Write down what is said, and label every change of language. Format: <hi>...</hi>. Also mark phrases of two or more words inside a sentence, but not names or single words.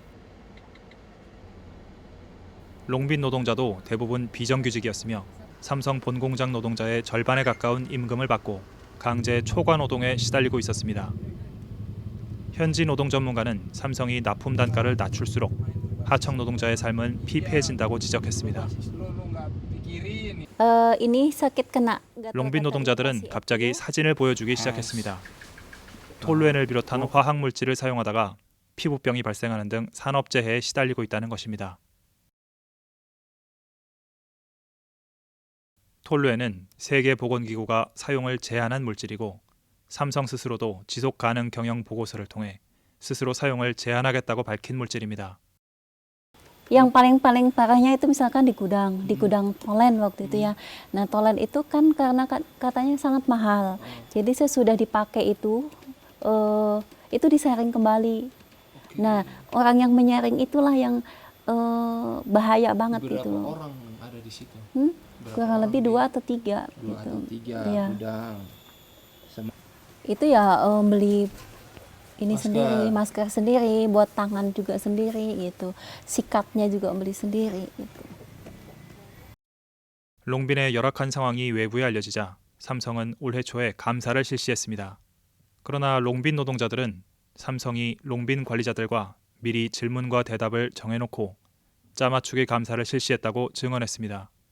<ko>롱빈 노동자도 대부분 비정규직이었으며 삼성 본공장 노동자의 절반에 가까운 임금을 받고 강제 초과 노동에 시달리고 있었습니다. 현지 노동 전문가는 삼성이 납품 단가를 낮출수록 하청 노동자의 삶은 피폐해진다고 지적했습니다.</ko> <id>Ini sakit kena</id> <ko>롱빈 노동자들은 갑자기 사진을 보여주기 시작했습니다. 톨루엔을 비롯한 화학 물질을 사용하다가 피부병이 발생하는 등 산업재해에 시달리고 있다는 것입니다. 톨루엔은 세계보건기구가 사용을 제한한 물질이고 삼성 스스로도 지속가능 경영 보고서를 통해 스스로 사용을 제한하겠다고 밝힌 물질입니다.</ko> <id>Yang paling parahnya itu misalkan di gudang Tolen waktu itu ya. Nah, Tolen itu kan karena katanya sangat mahal. Jadi sesudah dipakai itu disaring kembali. Nah, orang yang menyaring itulah yang bahaya banget gitu. Berapa orang ada di situ? Kurang lebih 2 atau 3 2 gitu. atau 3 Iya. gudang. Itu ya beli ini Masker. sendiri, masker sendiri, buat tangan juga sendiri gitu. Sikatnya juga beli sendiri gitu.</id> <ko>롱빈의 열악한 상황이 외부에 알려지자 삼성은 올해 초에 감사를 실시했습니다. 그러나 롱빈 노동자들은 삼성이 롱빈 관리자들과 미리 질문과 대답을 정해놓고 짜맞추기 감사를 실시했다고 증언했습니다.</ko>